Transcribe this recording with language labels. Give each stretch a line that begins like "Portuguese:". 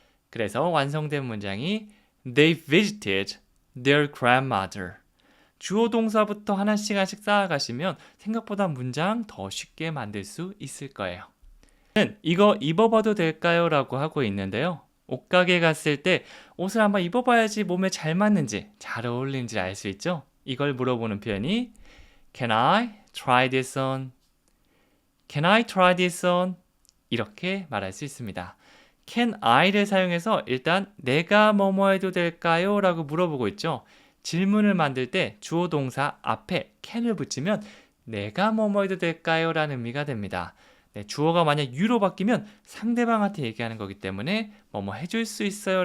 Korean: 그래서 완성된 문장이
English: They visited their grandmother.
Korean: 주어 동사부터 하나씩 쌓아가시면 생각보다 문장 더 쉽게 만들 수 있을 거예요. 이거 입어봐도 될까요? 라고 하고 있는데요. 옷가게 갔을 때 옷을 한번 입어봐야지 몸에 잘 맞는지 잘 어울리는지 알 수 있죠? 이걸 물어보는 표현이
English: Can I try this on? Can I try this on?
Korean: 이렇게 말할 수 있습니다. Can I를 사용해서 일단 내가 뭐뭐 해도 될까요? 라고 물어보고 있죠. 질문을 만들 때 주어 동사 앞에 can을 붙이면 내가 뭐뭐 해도 될까요? 라는 의미가 됩니다. 네, 주어가 만약 you로 바뀌면 상대방한테 얘기하는 거기 때문에 뭐뭐 해줄 수 있어요?